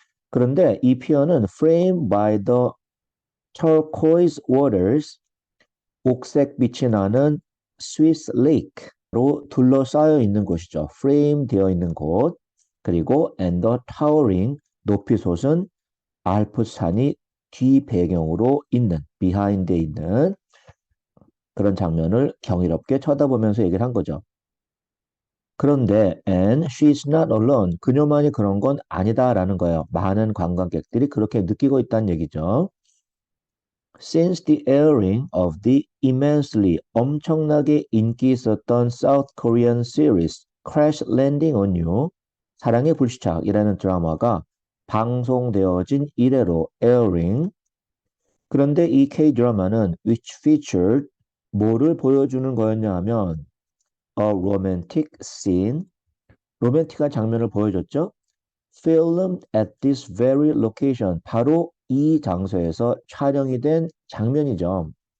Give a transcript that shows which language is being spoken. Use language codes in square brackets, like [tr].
[ko] 그런데 이 피어는 [en] framed by the turquoise waters, [ko] 옥색 빛이 나는 스위스 레이크로 둘러싸여 있는 곳이죠. frame 되어 있는 곳. 그리고 [en] and the towering, [ko] 높이 솟은 알프스산이 뒤 배경으로 있는, behind에 있는 그런 장면을 경이롭게 쳐다보면서 얘기를 한 거죠. [en] 그런데 and she's not alone. [ko] 그녀만이 그런 건 아니다라는 거예요. 많은 관광객들이 그렇게 느끼고 있다는 얘기죠. [en] Since the airing of the immensely [ko] 엄청나게 인기 있었던 [en] South Korean series Crash Landing on You, [ko] 사랑의 불시착이라는 드라마가 방송되어진 이래로 [en] airing. [ko] 그런데 이 K-드라마는 [en] which featured [ko] 뭐를 보여주는 거였냐 하면 [en] a romantic scene, [ko] 로맨틱한 장면을 보여줬죠. [en] Filmed at this very location, [ko] 바로 이 장소에서 촬영이 된 장면이죠.